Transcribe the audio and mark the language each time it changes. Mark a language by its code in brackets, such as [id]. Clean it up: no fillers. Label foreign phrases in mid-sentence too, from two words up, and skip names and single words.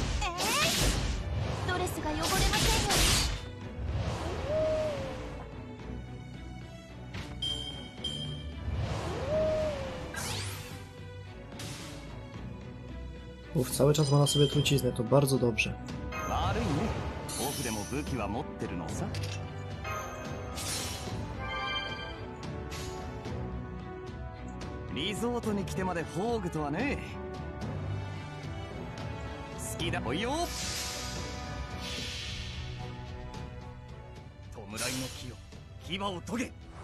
[ja] ドレスが汚れませんように。 [pl] Uf, cały czas ma na sobie truciznę, to bardzo dobrze. [ja] 悪いね。オフでも武器は持ってるのさ。リゾートに来てまでフォーグとはね。好きだ。おいよ。弔いの木よ、牙を研げ。